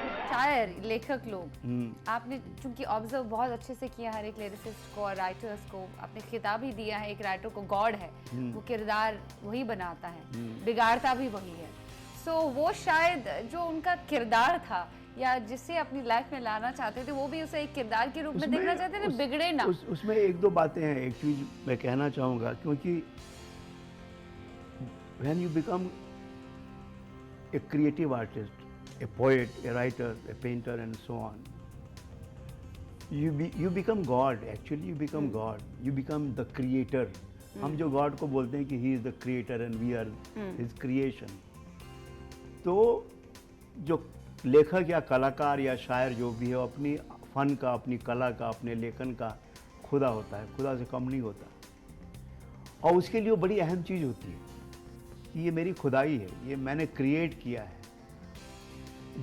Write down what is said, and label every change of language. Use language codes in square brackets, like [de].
[hi] शायर, लेखक लोग, आपने चूंकि ऑब्जर्व बहुत अच्छे से किया हर एक लिरिसिस्ट को और राइटर्स को, आपने खिताब ही दिया है एक राइटर को गॉड है, वो किरदार वही बनाता है, बिगाड़ता भी वही है। सो वो शायद जो उनका किरदार था या जिसे अपनी लाइफ में लाना चाहते थे, वो भी उसे एक किरदार के रूप में देखना चाहते थे, बिगड़े ना। उसमें 1-2 बातें हैं। एक चीज मैं कहना चाहूँगा, क्योंकि [en] when you become a creative artist, a poet, a writer, a painter and so on, you become God. Actually you become God. You become the creator. [hi] हम जो God को बोलते हैं कि [en] he is the creator and we are his creation. [hi] तो जो लेखक या कलाकार या शायर जो भी है, वो अपनी फन का, अपनी कला का, अपने लेखन का खुदा होता है, खुदा से कम नहीं होता। और उसके लिए वो बड़ी अहम चीज़ होती है कि ये मेरी खुदाई है, ये मैंने क्रिएट किया है।